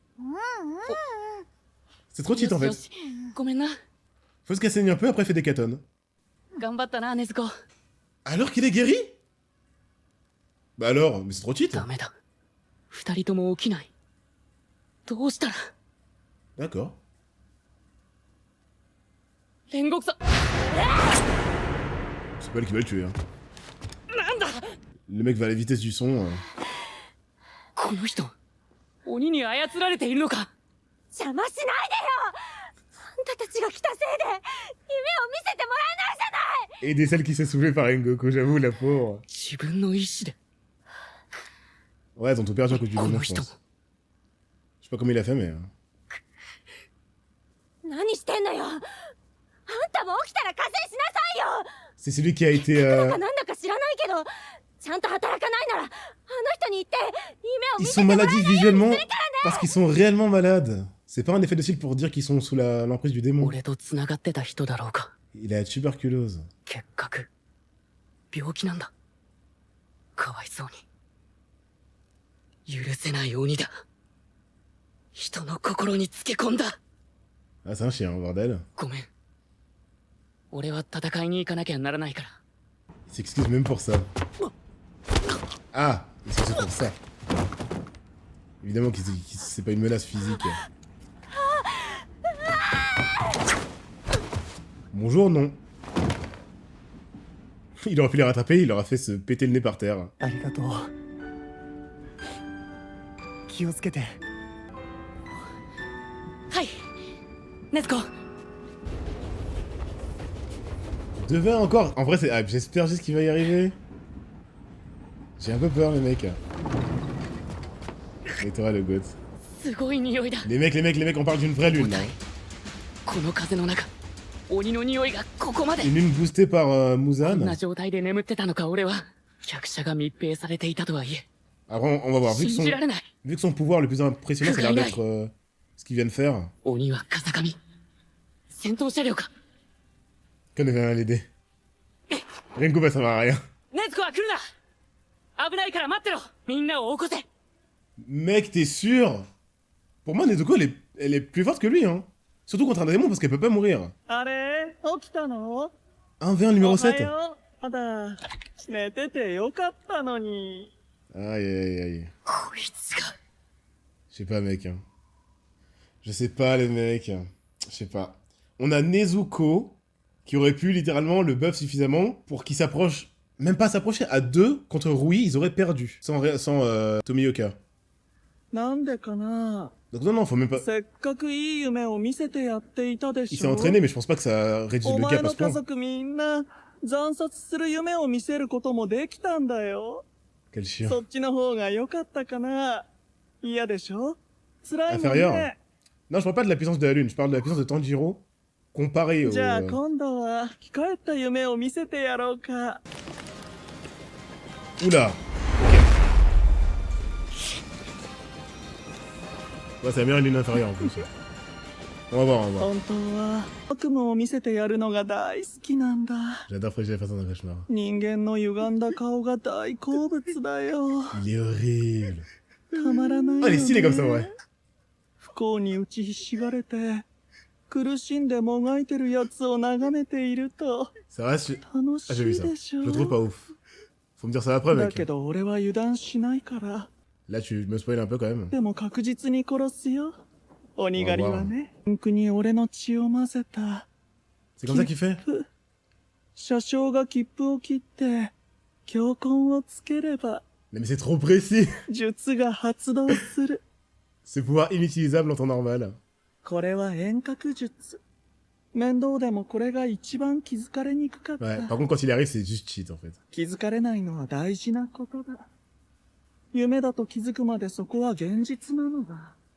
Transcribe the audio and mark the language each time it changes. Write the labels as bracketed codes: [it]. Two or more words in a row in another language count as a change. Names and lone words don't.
[fr] C'est trop cheat en fait. Faut se casser un peu, après fait des catones. Alors qu'il est guéri? Bah alors, mais c'est trop cheat. D'accord. [ja] 煉獄さん [fr] C'est pas elle qui va le tuer, hein. [ja] なんだ [fr] Le mec va à la vitesse du son. [ja] この人鬼に操られているのか。邪魔しないでよ。あんたたちが来たせいで夢を見せてもらえないじゃない。 [fr] Et des celles qui s'est soulevée par Rengoku, j'avoue, la pauvre. [ja] 自分の意志で [fr] Ouais, elles ont tout perdu à cause du [ja] こ [fr] démon, [ja] の [fr] je [ja] 人 [fr] pense. Je sais pas comment il a fait, mais... [ja] 何してんのよ。あんたも起きたら加勢しなさいよ。 [fr] C'est celui qui a été... [ja] いくらかなんだか知らないけど、ちゃんと働かないならあの人に言って夢を見 [fr] Ils [ja] せて [fr] sont [ja] もらえ [fr] maladifs visuellement parce qu'ils sont réellement malades. C'est pas un effet de style pour dire qu'ils sont sous l'emprise du démon. [ja] 俺と繋がってた人だろうか。 [fr] Il a la tuberculose. [ja] 結核病気なんだ。かわいそうに。許せない鬼だ。人の心につけ込んだ。 [fr] Ah, c'est un chien, bordel. [ja] ごめん。俺は戦いに行かなきゃならないから。 [fr] Il s'excuse même pour ça. Ah, il s'excuse pour ça. Évidemment que c'est pas une menace physique. Bonjour, non. Il aurait pu les rattraper, il leur a fait se péter le nez par terre. [ja] ありがとう。気をつけて。はい。ネズコ。 [fr] Devait encore. En vrai, c'est. Ah, j'espère juste qu'il va y arriver. J'ai un peu peur, les mecs. Et toi, le goth. [ja] すごい匂いだ。 [fr] Les mecs, on parle d'une vraie lune là. [ja] この風の中、鬼の匂いがここまで。 [fr] Une lune boostée par [ja] こん [fr] Muzan. [ja] な状態で眠ってたのか俺は。客車が密閉されていたとはいえ。 [fr] Après, on va voir. [ja] 信じられない。 [fr] Vu que son pouvoir le plus impressionnant, ça a l'air d'être ce qu'il vient de faire. [ja] 鬼は風上。戦闘車両か。 [fr] Qu'on devait l'aider. Rengo va servir à rien. [ja] ネズコは来るな。危ないから待ってろ。みんなを起こせ。 [fr] Mec, t'es sûr? Pour moi, Nezuko, elle est plus forte que lui, hein. Surtout contre un démon parce qu'elle peut pas mourir. [ja] あれ起きたの [fr] 1v1 numéro 7. [ja] よ。まだ寝ててよかったのに。 [fr] Aïe, aïe, aïe. [ja] こいつが。 [fr] Je sais pas, mec. Hein. Je sais pas, les mecs. Je sais pas. On a Nezuko qui aurait pu littéralement le buff suffisamment pour qu'il s'approche. Même pas s'approcher à 2 contre Rui, ils auraient perdu. Sans Tomioka. [ja] なんでかな。 [fr] Donc non, non, faut même pas. [ja] せっかくいい夢を見せてやっていたで [fr] Il [ja] し [fr] s'est [ja] ょ。 [fr] entraîné, mais je pense pas que ça réduise [ja] お [fr] le [ja] 前 [fr] gap à [ja] の [fr] ce [ja] 家 [fr] point. [ja] 族みんな惨殺する夢を見せることもできたんだよ。 [fr] Quel chien. [ja] そっちの方が良かったかな。嫌でしょ。辛いもん [fr] Inférieur. [ja] ね。 [fr] Non, je parle pas de la puissance de la lune, je parle de la puissance de Tanjiro comparée au. [ja] じゃあ今度は生き返った夢を見せてやろうか。 [fr] Oula. Ouais, c'est la meilleure lune inférieure en plus. On va voir, on va voir. [ja] 本当は悪夢を見せてやるのが大好きなんだ。 [fr] J'adore fréger la façon d'un cauchemar. [ja] 人間の歪んだ顔が大好物だよ。 [fr] Il est horrible. [ja] たまらないよ [fr] Ah, [ja] ね。 [fr] il est stylé comme ça, ouais. [ja] 不幸に打ちひしがれて苦しんでもがいてるやつを眺めていると [fr] Ça va, je... [ja] 楽し [fr] Ah, j'ai vu [ja] い [fr] ça. [ja] でし [fr] Je [ja] ょ。 [fr] le trouve pas ouf. Faut me dire ça après, [ja] だ [fr] mec. [ja] けど俺は油断しないから。 [fr] Là, tu me spoil un peu quand même. [ja] でも確実に殺すよ。鬼狩りはね。ピンクに俺の血を混ぜた。 [fr] C'est comme ça qu'il fait? [ja] 車掌が切符を切って強魂をつければ [fr] Mais c'est trop précis. [ja] 術が発動する。 [fr] Ce pouvoir inutilisable en temps normal. [ja] これは遠隔術。面倒でもこれが一番気づかれにくかった。 [fr] Ouais, par contre, quand il arrive, c'est juste cheat en fait. [ja] 気づかれないのは大事なことだ。夢だと気づくまでそこは現実なのだ。